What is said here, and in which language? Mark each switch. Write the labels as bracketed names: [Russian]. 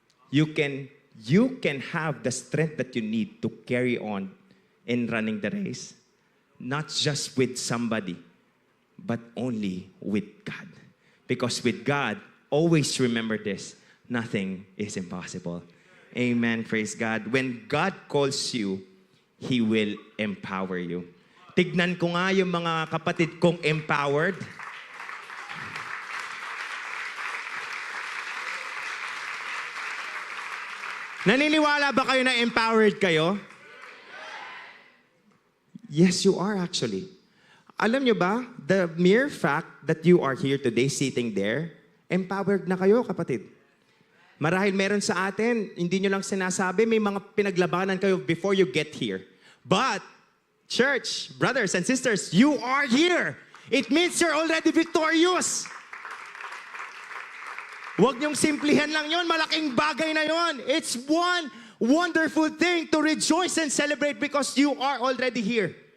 [English] You can have the strength that you need to carry on in running the race, not just with somebody, but only with God. Because with God, always remember this, nothing is impossible. Amen, praise God. When God calls you, He will empower you. [Filipino] Tignan ko nga yung mga kapatid kong empowered. Naniniwala ba kayo na empowered kayo? [English] Yes, you are actually. [Filipino] Alam nyo ba, the mere fact that you are here today, sitting there, empowered na kayo, kapatid. Marahil meron sa atin, hindi nyo lang sinasabi, may mga pinaglabanan kayo before you get here. [English] But, church, brothers and sisters, you are here. It means you're already victorious. [Filipino] Huwag niyong simplihan lang yon, malaking bagay na yon. [English] It's one wonderful thing to rejoice and celebrate because you are already here.